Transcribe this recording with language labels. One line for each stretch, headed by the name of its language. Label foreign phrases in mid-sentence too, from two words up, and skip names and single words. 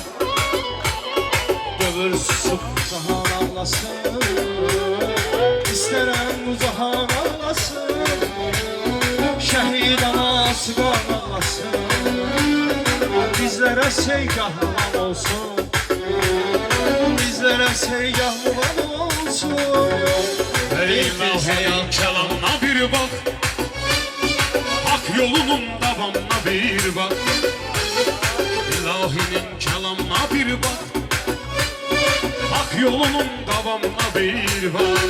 Azerbaijani: Gömür cahan ağlasın, İstərəm bu cahan ağlasın. Şəhid anası qan ağlasın, bizlərə seygah muğam olsun, bizlərə seygah muğam olsun.
Turkish: Ey ilahi kelamına bir bak, hak yolunun davamına bir bak. İlahinin kelamına bir bak, hak yolunun davamına bir bak.